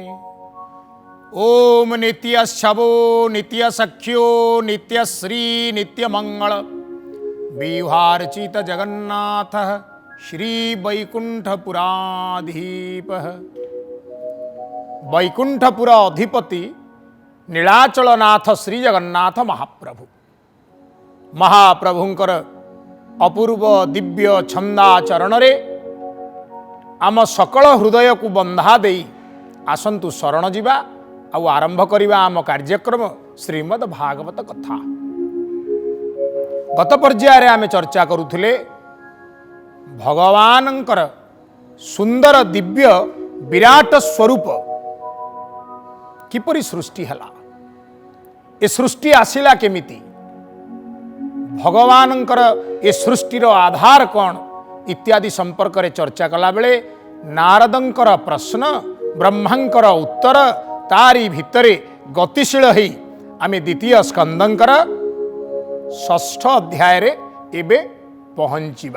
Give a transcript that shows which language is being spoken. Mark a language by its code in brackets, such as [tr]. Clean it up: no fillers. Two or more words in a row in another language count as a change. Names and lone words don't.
[sa] ओम नित्यशवो नित्यसख्यो नित्यश्री नित्यमंगल विहार्चित जगन्नाथ श्री वैकुंठपुराधीप। [or] ବୈକୁଣ୍ଠପୁର ଅଧିପତି ନୀଳାଚଳନାଥ ଶ୍ରୀ ଜଗନ୍ନାଥ ମହାପ୍ରଭୁ ମହାପ୍ରଭୁଙ୍କର ଅପୂର୍ବ ଦିବ୍ୟ ଛନ୍ଦାଚରଣ ରେ ଆମ ସକଳ ହୃଦୟ କୁ ବାନ୍ଧି ଦେଇ ଆସନ୍ତୁ ଶରଣ ଯିବା ଆଉ ଆରମ୍ଭ କରିବା ଆମ କାର୍ଯ୍ୟକ୍ରମ ଶ୍ରୀମଦ୍ ଭାଗବତ କଥା। ଗତ ପର୍ଯ୍ୟାୟ ଆମ ଚର୍ଚ୍ଚା କରୁଥିଲେ ଭଗବାନଙ୍କର ସୁନ୍ଦର ଦିବ୍ୟ ବିରାଟ ସ୍ୱରୂପ କିପରି ସୃଷ୍ଟି ହେଲା, ଏ ସୃଷ୍ଟି ଆସିଲା କେମିତି, ଭଗବାନଙ୍କର ଏ ସୃଷ୍ଟିର ଆଧାର କଉଣ ଇତ୍ୟାଦି ସମ୍ପର୍କ ରେ ଚର୍ଚ୍ଚା କଲା ବେଳେ ନାରଦଙ୍କର ପ୍ରଶ୍ନ ବ୍ରହ୍ମାଙ୍କର ଉତ୍ତର ତାରି ଭିତରେ ଗତିଶୀଳ ହି ଆମେ ଦ୍ୱିତୀୟ ସ୍କନ୍ଧଙ୍କର ଷଷ୍ଠ ଅଧ୍ୟାୟ ରେ ଏବେ ପହଞ୍ଚିବା।